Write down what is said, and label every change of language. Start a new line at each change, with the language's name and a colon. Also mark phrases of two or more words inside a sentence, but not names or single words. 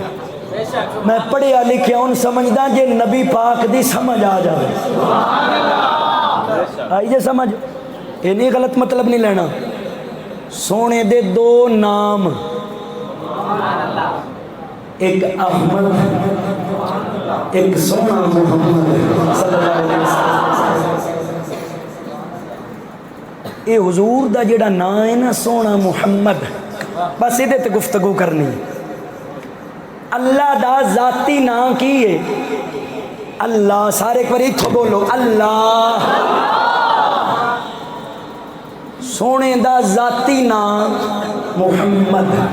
Punjabi: میں پڑھیا لکھیا اُن سمجھدا جے نبی پاک دی سمجھ آ جائے. آئی جے سمجھ یہ نہیں غلط مطلب نہیں لینا. سوہنے دے دو نام اک احمد اک سوہنا محمد
Arabic: صلى الله عليه وسلم.
Punjabi: یہ حضور دا جیہڑا نام ہے نا سوہنا محمد بس یہ تے گفتگو کرنی ہے. اللہ دا ذاتی نام کی ہے اللہ. سارے اک بار اتھوں بولو اللہ سوہنے دا ذاتی نام محمد.